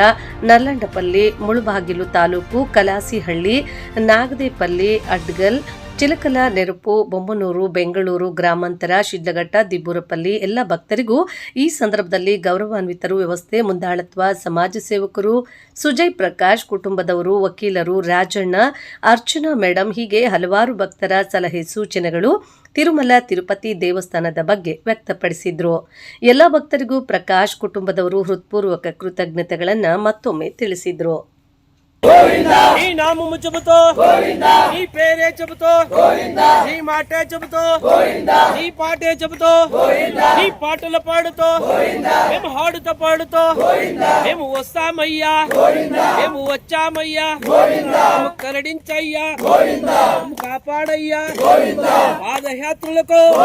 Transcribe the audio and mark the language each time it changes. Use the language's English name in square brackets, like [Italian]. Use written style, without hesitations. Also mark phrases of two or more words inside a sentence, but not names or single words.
[Kannada] ನರ್ಲಂಡಪಲ್ಲಿ, ಮುಳುಬಾಗಿಲು ತಾಲೂಕು, ಕಲಾಸಿಹಳ್ಳಿ, ನಾಗದೇಪಲ್ಲಿ, ಅಡ್ಗಲ್, ಚಿಲಕಲ, ನೆರಪು, ಬೊಮ್ಮನೂರು, ಬೆಂಗಳೂರು ಗ್ರಾಮಾಂತರ, ಶಿಡ್ಲಘಟ್ಟ, ದಿಬ್ಬೂರಪಲ್ಲಿ ಎಲ್ಲ ಭಕ್ತರಿಗೂ ಈ ಸಂದರ್ಭದಲ್ಲಿ ಗೌರವಾನ್ವಿತರು ವ್ಯವಸ್ಥೆ ಮುಂದಾಳತ್ವ ಸಮಾಜ ಸೇವಕರು, ಸುಜಯ್ ಪ್ರಕಾಶ್ ಕುಟುಂಬದವರು, ವಕೀಲರು, ರಾಜಣ್ಣ, ಅರ್ಚನಾ ಮೇಡಂ ಹೀಗೆ ಹಲವಾರು ಭಕ್ತರ ಸಲಹೆ ಸೂಚನೆಗಳು ತಿರುಮಲ ತಿರುಪತಿ ದೇವಸ್ಥಾನದ ಬಗ್ಗೆ ವ್ಯಕ್ತಪಡಿಸಿದ್ರು. ಎಲ್ಲ ಭಕ್ತರಿಗೂ ಪ್ರಕಾಶ್ ಕುಟುಂಬದವರು ಹೃತ್ಪೂರ್ವಕ ಕೃತಜ್ಞತೆಗಳನ್ನು ಮತ್ತೊಮ್ಮೆ ತಿಳಿಸಿದ್ರು. [Telugu] నీ నామము చెబుతూ నీ పేరే చెబుతూ నీ మాటే చెబుతూ నీ పాటే చెబుతూ నీ పాటలు పాడుతూ మేము హాడుతో పాడుతూ మేము వస్తామయ్యా, మేము వచ్చామయ్యా, మేము కరడించయ్యా, మేము కాపాడయ్యా, పాదయాత్రులకు